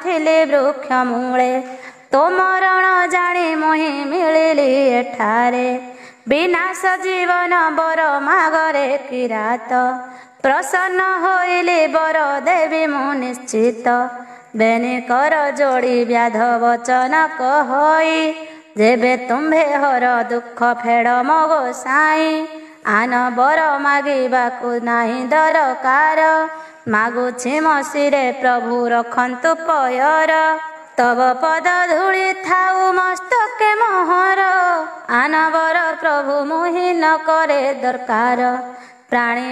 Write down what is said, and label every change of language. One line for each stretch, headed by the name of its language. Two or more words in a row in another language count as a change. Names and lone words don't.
Odia: ଥିଲି ବୃକ୍ଷ ମୂଳେ ତୋ ମରଣ ଜାଣି ମୁହିଁ ମିଳିଲି ଏଠାରେ ବିନାଶ ଜୀବନ ବର ମାଗରେ କିରାତ ପ୍ରସନ୍ନ ହୋଇଲି ବର ଦେବି ମୁଁ ନିଶ୍ଚିତ ବେନି କର ଯୋଡ଼ି ବ୍ୟାଧ ବଚନ କହଇ ଯେବେ ତୁମ୍ଭେ ହର ଦୁଃଖ ଫେଡ଼ ମୋ ଗୋସାଇଁ ଆନ ବର ମାଗିବାକୁ ନାହିଁ ଦରକାର ମାଗୁଛି ମୋ ଶିରେ ପ୍ରଭୁ ରଖନ୍ତୁ ପୟର ତବ ପଦ ଧୂଳି ଥାଉ ମସ୍ତକେ ମୋହର ଆନ ବର ପ୍ରଭୁ ମୁହିଁ ନ କରେ ଦରକାର ପ୍ରାଣୀ